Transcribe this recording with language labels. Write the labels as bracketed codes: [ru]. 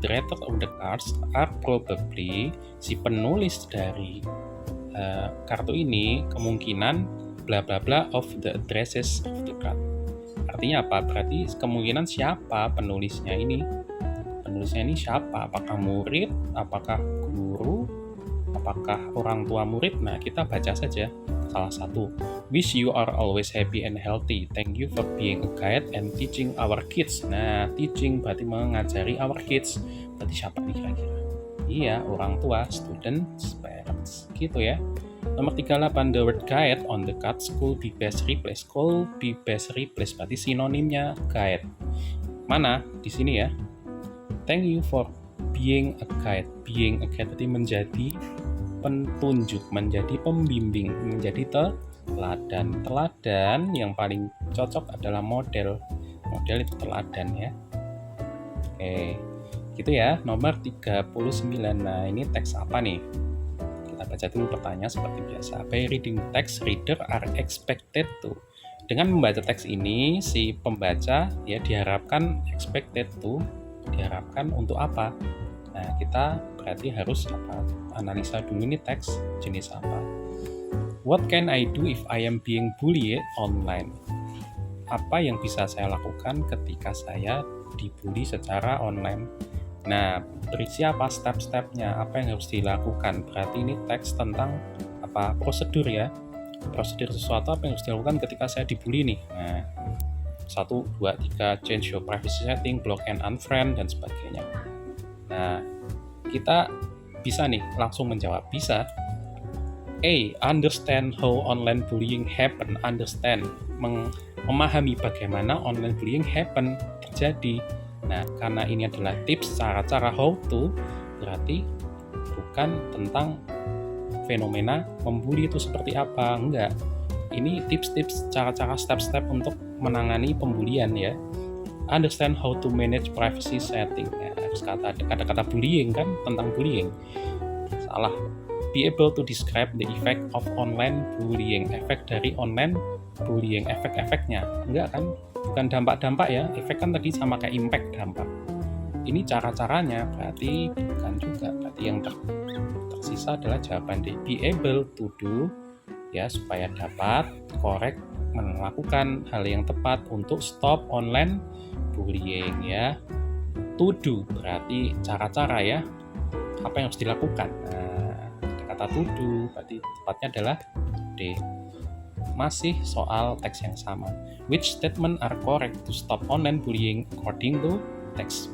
[en] The writer of the cards are probably, [id] si penulis dari kartu ini kemungkinan bla bla [en] bla of the addresses of the card. [id] Artinya apa? Berarti kemungkinan siapa penulisnya ini? Penulisnya ini siapa? Apakah murid? Apakah guru? Apakah orang tua murid? Nah, kita baca saja salah satu. [en] Wish you are always happy and healthy. Thank you for being a guide and teaching our kids. [id] Nah, teaching berarti mengajari [en] our kids. [id] Berarti siapa nih kira-kira? Iya, orang tua, [en] students, parents. [id] Gitu ya. Nomor 38, [en] the word guide on the card could be best replaced. Could be best replaced [id] berarti sinonimnya guide. Mana? Di sini ya. [en] Thank you for being a guide. [id] Being a guide berarti menjadi petunjuk, menjadi pembimbing, menjadi teladan. Teladan yang paling cocok adalah model. Model itu teladan ya. Oke, gitu ya. Nomor 39. Nah, ini teks apa nih? Kita baca dulu pertanyaan seperti biasa. [en] By reading text, reader are expected to. [id] Dengan membaca teks ini, si pembaca ya diharapkan [en] expected to, [id] diharapkan untuk apa? Nah, kita berarti harus apa? Analisa dulu ini teks jenis apa. [en] What can I do if I am being bullied online? [id] Apa yang bisa saya lakukan ketika saya dibully secara online? Nah, berisi apa step-stepnya? Apa yang harus dilakukan? Berarti ini teks tentang apa? Prosedur ya. Prosedur sesuatu apa yang harus dilakukan ketika saya dibully nih. Nah, [en] 1, 2, 3, change your privacy setting, block and unfriend, [id] dan sebagainya. Nah, kita bisa nih langsung menjawab. Bisa. A. [en] Understand how online bullying happen. Understand. [id] Memahami bagaimana online bullying [en] happen, [id] terjadi. Nah, karena ini adalah tips cara-cara how to, berarti bukan tentang fenomena membuli itu seperti apa. Enggak. Ini tips-tips, cara-cara, step-step untuk menangani pembulian ya. [en] Understand how to manage privacy setting. [id] Ya, harus kata-kata bullying kan, tentang bullying. Salah. [en] Be able to describe the effect of online bullying. [id] Efek dari online bullying, efek-efeknya. Enggak kan? Bukan dampak-dampak ya. Efek kan tadi sama kayak impact, dampak. Ini cara-caranya, berarti bukan juga. Berarti yang tersisa adalah jawaban D. [en] Be able to do, [id] ya, supaya dapat correct, melakukan hal yang tepat untuk [en] stop online bullying [id] ya. To do berarti cara-cara ya, apa yang harus dilakukan. Nah, ada kata [en] to do, [id] berarti tepatnya adalah D. Masih soal teks yang sama. [en] Which statement are correct to stop online bullying according to text?